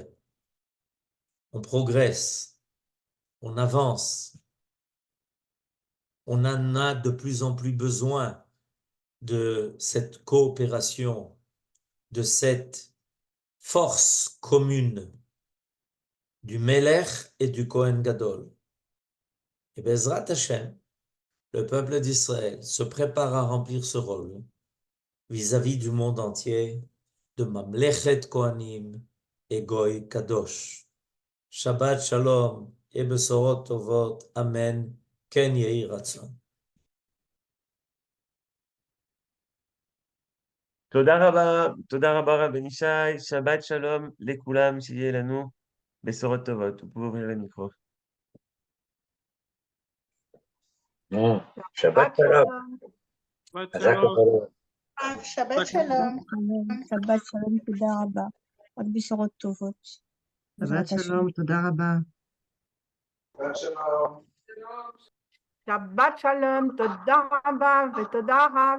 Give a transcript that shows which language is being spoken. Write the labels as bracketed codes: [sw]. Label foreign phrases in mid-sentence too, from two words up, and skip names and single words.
[fr] On progresse, on avance, on en a de plus en plus besoin de cette coopération, de cette force commune du Melech et du [he] כהן גדול. [fr] Et [he] בעזרת השם, [fr] le peuple d'Israël se prépare à remplir ce rôle vis-à-vis du monde entier de [he] ממלכת כהנים [fr] et [he] גוי קדוש. שבת שלום et בשורות טובות. אמן. כן יהי רצון. תודה רבה רבי ישי, שבת שלום לכולם, שיהיה לנו בשורות טובות. [fr] Vous pouvez ouvrir le micro. [he] שבת שלום. שבת שלום. שבת שלום, תודה רבה. רק בשורות טובות. שבת שלום, תודה רבה. שבת שלום, תודה רבה ותודה רב.